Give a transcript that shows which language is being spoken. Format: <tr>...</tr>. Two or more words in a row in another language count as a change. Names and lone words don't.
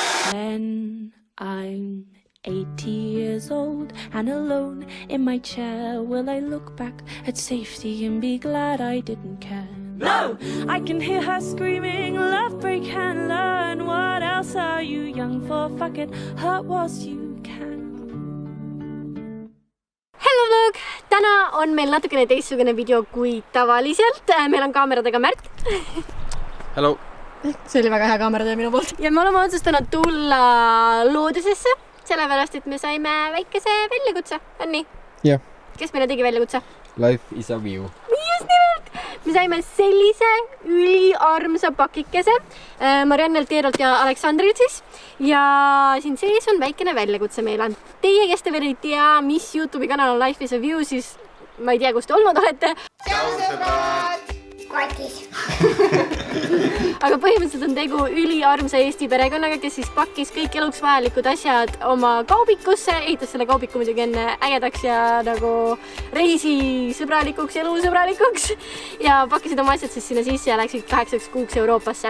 <en>When I'm 80 years old and alone in my chair, will I look back at safety and be glad I didn't care? No! I can hear her screaming, love break and learn. What else are you young for? Fuck it, hurt whilst you can. Hello vlog!</en> <et>Täna on meil natukene teistsugune video kui tavaliselt. Meil on kaameradega Märt. Hello! See oli väga hea kaameratöö minu poolt. Ja me oleme otsustanud tulla loodusesse, sellepärast, et me saime väikese väljakutse. On nii? Jah. Kes meile tegi väljakutse? Life is a view. Just nimelt! Me saime sellise üliarmsa pakikese Mariannelt, Teerolt ja Aleksandrilt siis. Ja siin sees on väikene väljakutse meile. Teie, kes te veel ei tea, mis YouTube'i kanal on Life is a view, siis ma ei tea, kus te olnud olete. Tšau sõbrad! Kotis! Aga põhimõtteliselt on tegu üliarmsa Eesti perekonnaga, kes siis pakkis kõik eluks vajalikud asjad oma kaubikusse, ehitas selle kaubiku muidugi enne ägedaks ja nagu reisisõbralikuks, elusõbralikuks ja pakkisid oma asjad siis sinna sisse ja läksid 8 kuuks Euroopasse.</et>